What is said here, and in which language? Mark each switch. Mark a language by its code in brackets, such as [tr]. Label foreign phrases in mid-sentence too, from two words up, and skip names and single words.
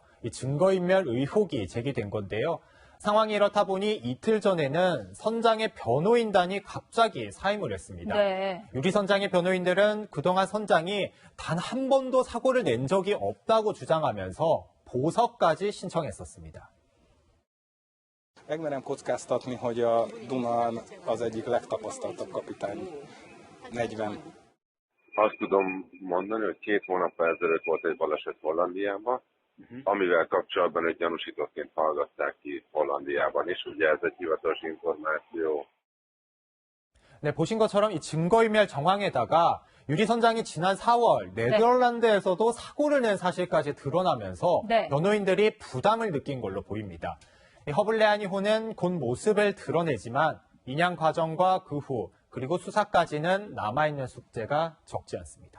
[ko] 이 증거인멸 의혹이 제기된 건데요. 상황이 이렇다 보니 이틀 전에는 선장의 변호인단이 갑자기 사임을 했습니다. 네. 유리 선장의 변호인들은 그동안 선장이 단 한 번도 사고를 낸 적이 없다고 주장하면서 보석까지 신청했었습니다. [hu] Megmerem kockáztatni, hogy a Dunán az egyik legtapasztaltabb kapitány. 40. Azt tudom mondani, hogy 2 hónappal ezelőtt volt egy baleset Hollandiában, amivel kapcsolatban egy gyanúsítottként hallgatták ki Hollandiában is. Ugye ez egy hivatalos információ. [ko] 네, 보신 것처럼 이 증거인멸 정황에다가 유리 선장이 지난 4월 네덜란드에서도 사고를 낸 사실까지 드러나면서 네. 변호인들이 부담을 느낀 걸로 보입니다. 이 허블레아니호는 곧 모습을 드러내지만 인양 과정과 그 후 그리고 수사까지는 남아있는 숙제가 적지 않습니다.